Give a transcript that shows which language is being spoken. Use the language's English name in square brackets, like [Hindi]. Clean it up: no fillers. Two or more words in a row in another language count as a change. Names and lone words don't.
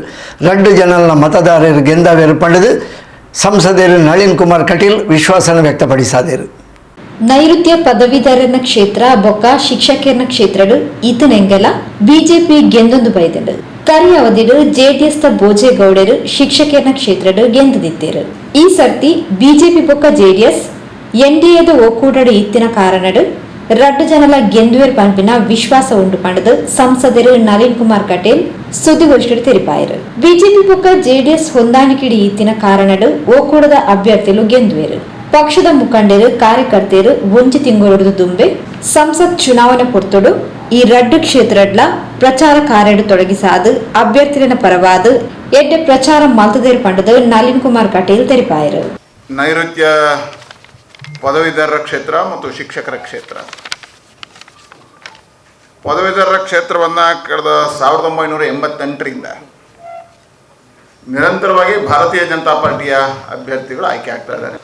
[Tulu] 2 ಜನರ ಮತದಾರರು ಗೆಂದಾವೇರು ಪಡೆದು ಸಂಸದರು ನಳಿನ್ ಕುಮಾರ್ ಕಟೀಲ್ ವಿಶ್ವಾಸನ ವ್ಯಕ್ತಪಡಿಸಿದರು. ನೈಋತ್ಯ ಪದವೀಧರನ ಕ್ಷೇತ್ರ ಬೊಕ್ಕ ಶಿಕ್ಷಕರ ಕ್ಷೇತ್ರಡು ಈತನೆಂಗೆಲ ಬಿಜೆಪಿ ಗೆಂದೊಂದು ಬೈದರು. ಕರಿ ಅವಧಿಡು JDSದ ಭೋಜೇಗೌಡರು ಶಿಕ್ಷಕರ ಕ್ಷೇತ್ರಡು ಗೆಂದಿದ್ದರು. ಈ ಸರ್ತಿ ಬಿಜೆಪಿ ಬೊಕ್ಕ JDS NDAದ ಒಕ್ಕೂಟಡು ಇತ್ತಿನ ಕಾರಣಡು 2 ಜನಲ ಗೆಂದುವೇರ್ ಪಂಪಿನ ವಿಶ್ವಾಸ ಉಂಟು ಪಂಡದು ಸಂಸದರು ನಳಿನ್ ಕುಮಾರ್ ಕಟೀಲ್ ಸುದ್ದಿಗೋಷ್ಠಿಡು ತೆರಿಪಾಯರು. ಬಿಜೆಪಿ ಬೊಕ್ಕ JDS ಹೊಂದಾಣಿಕೆಡಿ ಇತ್ತಿನ ಕಾರಣಡು ಒಕ್ಕೂಟದ ಅಭ್ಯರ್ಥಿಗಳು ಗೆಂದುವೇರು. ಪಕ್ಷದ ಮುಖಂಡರು ಕಾರ್ಯಕರ್ತರು ಒಂಜಿ ತಿಂಗಳು ದುಂಬೆ ಸಂಸತ್ ಚುನಾವಣೆ ಪೊರ್ತೊಡು ಈ 2 ಕ್ಷೇತ್ರಡ್ಲ ಪ್ರಚಾರ ಕಾರ್ಯಡು ತೊಡಗಿಸಾದು ಅಭ್ಯರ್ಥಿಗಳ ಪರವಾದ ಎಡ್ಡೆ ಪ್ರಚಾರ ಮಲ್ತದೇರು ಪಂಡದು ನಳಿನ್ ಕುಮಾರ್ ಕಟೀಲ್ ತೆರಿಪಾಯರು. [Kannada] ನೈಋತ್ಯ ಪದವೀಧರರ ಕ್ಷೇತ್ರ ಮತ್ತು ಶಿಕ್ಷಕರ ಕ್ಷೇತ್ರ. ಪದವೀಧರರ ಕ್ಷೇತ್ರವನ್ನು ಕಳೆದ 1988ರಿಂದ ನಿರಂತರವಾಗಿ ಭಾರತೀಯ ಜನತಾ ಪಾರ್ಟಿಯ ಅಭ್ಯರ್ಥಿಗಳು ಆಯ್ಕೆ ಆಗ್ತಾ ಇದ್ದಾರೆ.